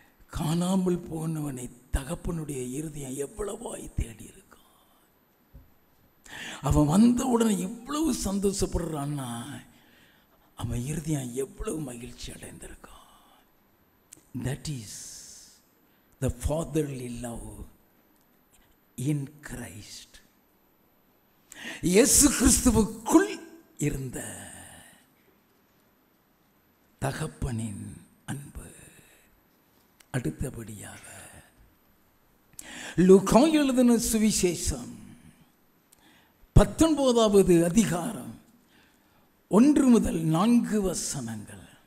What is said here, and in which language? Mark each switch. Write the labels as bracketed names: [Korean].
[Tamil] காணாமல் போனவனை தகப்பனுடைய இருதயம் எவ்வளவாய் தேடி இருக்கும். அவன் வந்த உடனே எவ்வளவு சந்தோஷப்படுறான்னா அவன் இருதயம் எவ்வளவு மகிழ்ச்சி அடைந்திருக்கும். [English] That is the fatherly love in Christ. [Tamil] இயேசு கிறிஸ்துவுக்குள் இருந்த தகப்பனின் அன்பு. அடுத்தபடியாக லூக்கா எழுதின சுவிசேஷம் 19வது அதிகாரம் 1 முதல் 4 வசனங்கள்.